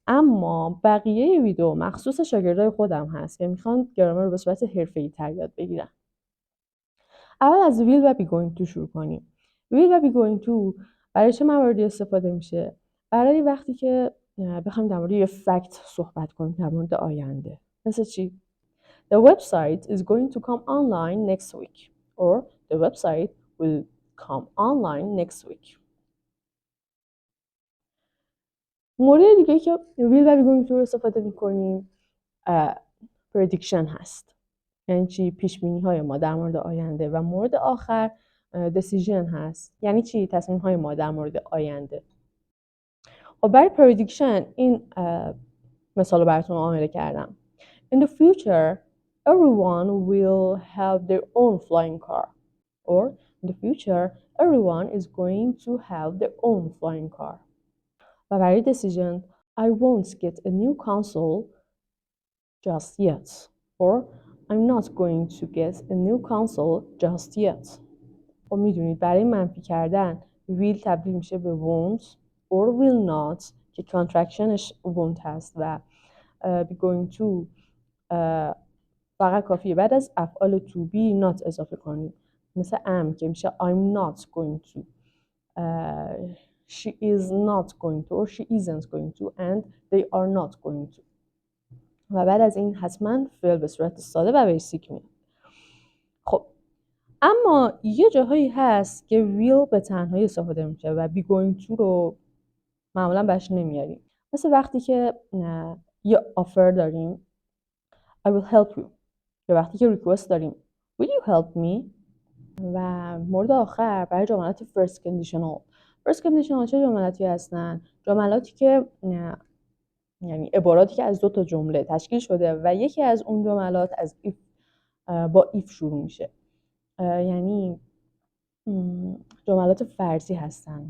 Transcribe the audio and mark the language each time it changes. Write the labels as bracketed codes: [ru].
[fa] اما بقیه ویدیو مخصوص شاگردای خودم هست که میخوان گرامر رو به صورت حرفه‌ای تر یاد بگیرن. اول از will و be going to شروع کنیم. will و be going to برای چه مواردی استفاده میشه؟ برای وقتی که بخوایم در مورد یه فکت صحبت کنیم در مورد آینده. مثل چی؟ [en] The website is going to come online next week or the website will come online next week. [fa] مورد دیگه که will و be going to رو استفاده میکنیم prediction هست. یعنی چی؟ پیش بینی های ما در مورد آینده. و مورد آخر decision هست. یعنی چی؟ تصمیم های ما در مورد آینده. خب برای prediction این مثال رو براتون آماده کردم. [en] In the future everyone will have their own flying car. Or in the future everyone is going to have their own flying car. [fa] و برای [en] decision I won't get a new console just yet. Or I'm not going to get a new console just yet. [fa] خب میدونید برای منفی کردن will تبدیل میشه به won't or will not که contractionش won't هست و be going to فقط کافیه بعد از افعال to be not اضافه کنیم. مثل am که میشه [en] I'm not going to. She is not going to or she isn't going to and they are not going to. [fa] و بعد از این حتما فعل به صورت ساده و بیسیک میاد. خب اما یه جاهایی هست که will به تنهایی استفاده میشه و be going to رو معمولا بهش نمیاریم. مثل وقتی که یه offer داریم [en] I will help you [fa] یا وقتی که request داریم [en] will you help me. [fa] و مورد آخر برای جملات first conditional. first conditional چه جملاتی هستن؟ جملاتی که یعنی عباراتی که از 2 تا جمله تشکیل شده و یکی از اون جملات از if با if شروع میشه. یعنی جملات فرضی هستن.